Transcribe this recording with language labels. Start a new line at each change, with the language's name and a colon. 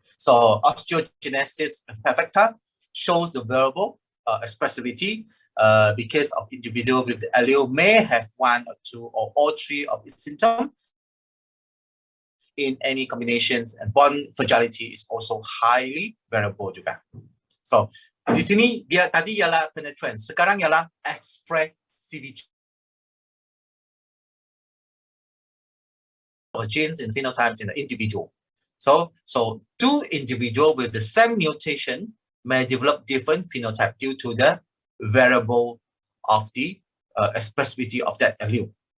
English: So osteogenesis imperfecta shows the variable expressivity because of individual with the allele may have one or two or all three of its symptoms in any combinations, and bone fragility is also highly variable juga.
Malay: So di sini dia tadi ialah penetrance, sekarang ialah expressivity.
English: Genes and phenotypes in the individual. So two individuals with the same mutation may develop different phenotype due to the variable of the expressivity of that allele.